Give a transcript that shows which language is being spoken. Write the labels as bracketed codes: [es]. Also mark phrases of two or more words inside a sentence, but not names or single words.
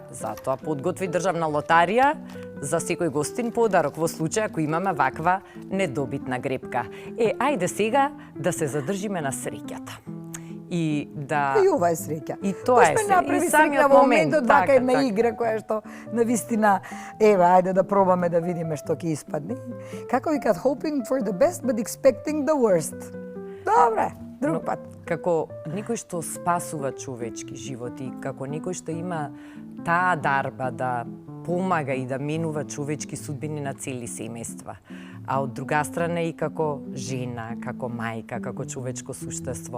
[mk] Затоа подготви државна лотарија за секој гостин подарок во случај ако имаме ваква недобитна гребка. Ајде сега да се задржиме на среќата. И ова е среќа. И тоа е среќа. И самиот момент од вака една игра која што навистина, еве, ајде да пробаме да видиме што ќе испадне. Како викат, [en] hoping for the best but expecting the worst. [mk] Добре, друг пат. Како некој што спасува човечки животи, како некој што има таа дарба да помага и да менува човечки судбини на цели семејства. А од друга страна и како жена, како мајка, како човечко суштество.